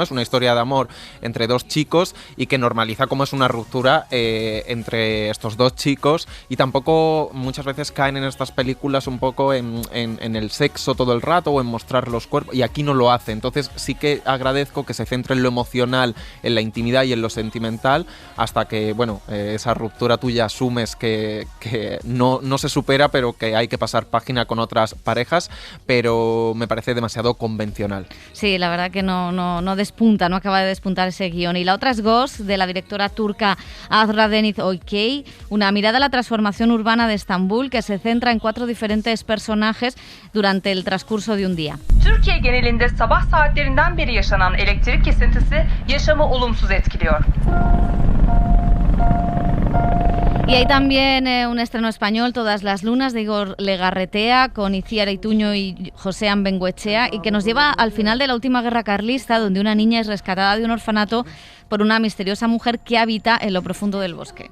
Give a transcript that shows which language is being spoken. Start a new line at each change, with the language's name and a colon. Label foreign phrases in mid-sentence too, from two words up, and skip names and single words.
Spanish: Es una historia de amor entre 2 chicos y que normaliza cómo es una ruptura entre estos 2 chicos y tampoco muchas veces caen en estas películas un poco en el sexo todo el rato o en mostrar los cuerpos y aquí no lo hace, entonces sí que agradezco que se centre en lo emocional, en la intimidad y en lo sentimental hasta que, bueno, esa ruptura tuya asumes que no se supera pero que hay que pasar página con otras parejas, pero me parece demasiado convencional. Sí, la verdad que no despunta, no acaba de despuntar ese guión. Y la otra es Ghost, de la directora turca Azra Deniz Oykay, una mirada a la transformación urbana de Estambul que se centra en 4 diferentes personajes durante el transcurso de un día.
Turkish: Türkiye genelinde sabah saatlerinden beri yaşanan elektrik kesintisi yaşamı olumsuz etkiliyor.
Spanish: Y hay también un estreno español, Todas las lunas, de Igor Legarretea, con Itziar Ituño y Josean Bengoechea, y que nos lleva al final de la última guerra carlista, donde una niña es rescatada de un orfanato por una misteriosa mujer que habita en lo profundo del bosque.